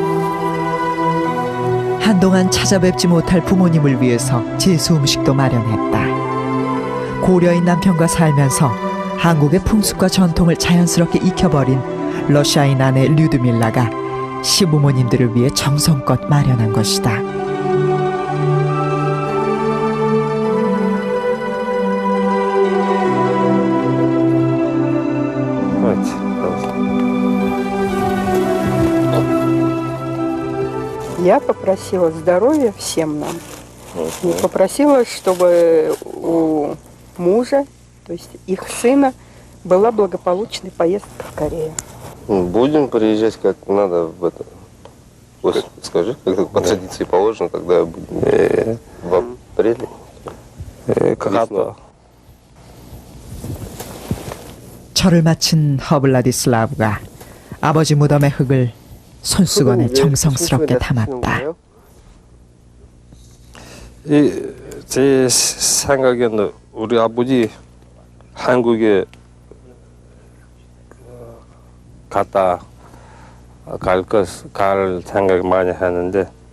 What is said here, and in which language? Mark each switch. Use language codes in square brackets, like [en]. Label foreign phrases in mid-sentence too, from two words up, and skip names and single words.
[ko] 한동안 찾아뵙지 못할 부모님을 위해서 제수 음식도 마련했다. 고려인 남편과 살면서 한국의 풍습과 전통을 자연스럽게 익혀버린 러시아인 아내 류드밀라가 시부모님들을 위해 정성껏 마련한 것이다. [ru] Я попросила здоровья всем нам. И попросила, чтобы у мужа, то есть их сына, была благополучная поездка в Корею. Будем приезжать как надо в это. Скажи, как по традиции положено, когда будем в апреле. Весной. [ko] 절을 마친 허블라디슬라브가 아버지 무덤의 흙을 손수건에 정성스럽게 담았다. 제 생각에는 우리 아버지 한국에 갔다 갈 생각 많이 하는데